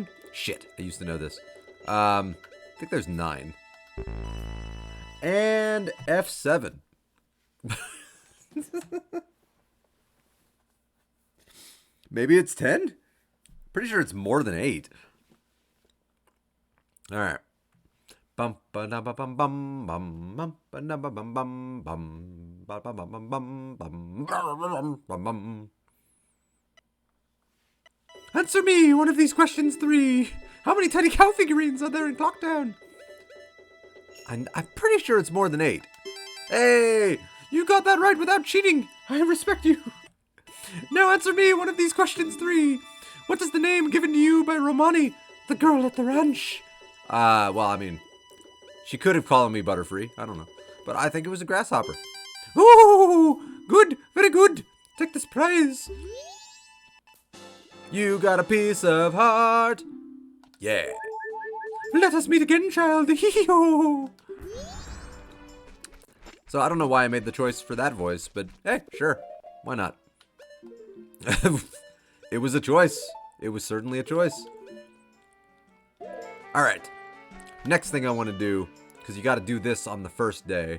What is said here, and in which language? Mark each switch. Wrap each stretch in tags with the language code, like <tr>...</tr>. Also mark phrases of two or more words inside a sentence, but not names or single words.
<en>Shit, I used to know this. I think there's 9. And F7. Maybe it's 10? Pretty sure it's more than 8. Alright. Bum ba da ba bum bum bum bum ba da ba bum bum bum ba ba bum bum bum bum bum bum. Answer me one of these questions three. How many tiny cow figurines are there in Clocktown? I'm pretty sure it's more than 8. Hey, you got that right without cheating. I respect you. Now answer me one of these questions three. What is the name given to you by Romani, the girl at the ranch? Well, I mean, she could have called me Butterfree. I don't know. But I think it was a grasshopper. Ooh, good, very good. Take this prize. You got a piece of heart. Yeah. Let us meet again, child. Hee-hee-ho. So I don't know why I made the choice for that voice, but hey, sure. Why not? It was a choice. It was certainly a choice. Alright. Next thing I want to do, because you got to do this on the first day.</en>